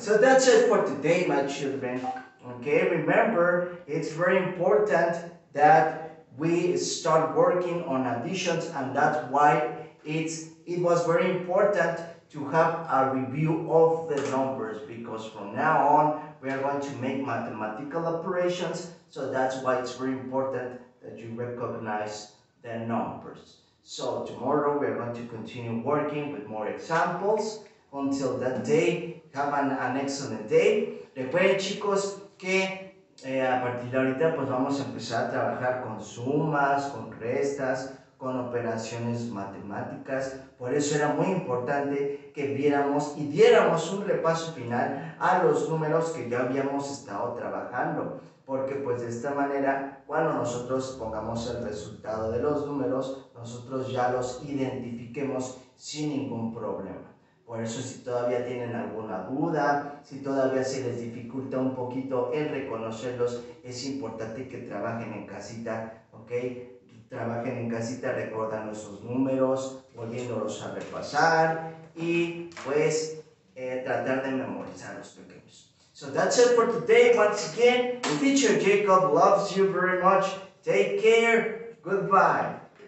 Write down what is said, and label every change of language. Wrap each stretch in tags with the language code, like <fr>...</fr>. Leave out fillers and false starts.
<en>So that's it for today, my children. Okay, remember, it's very important that we start working on additions, and that's why it was very important to have a review of the numbers, because from now on we are going to make mathematical operations. So that's why it's very important that you recognize the numbers. So tomorrow we are going to continue working with more examples. Until that day, have an excellent day.</en> <es>Recuerden, chicos, que a partir de ahorita pues vamos a empezar a trabajar con sumas, con restas, con operaciones matemáticas. Por eso era muy importante que viéramos y diéramos un repaso final a los números que ya habíamos estado trabajando, porque pues de esta manera, cuando nosotros pongamos el resultado de los números, nosotros ya los identifiquemos sin ningún problema. Por eso, si todavía tienen alguna duda, si todavía se les dificulta un poquito el reconocerlos, es importante que trabajen en casita, ¿ok? Trabajen en casita recordando esos números, volviéndolos a repasar y pues tratar de memorizar los pequeños.</es> <en>So that's it for today. Once again, teacher Jacob loves you very much. Take care. Goodbye.</en>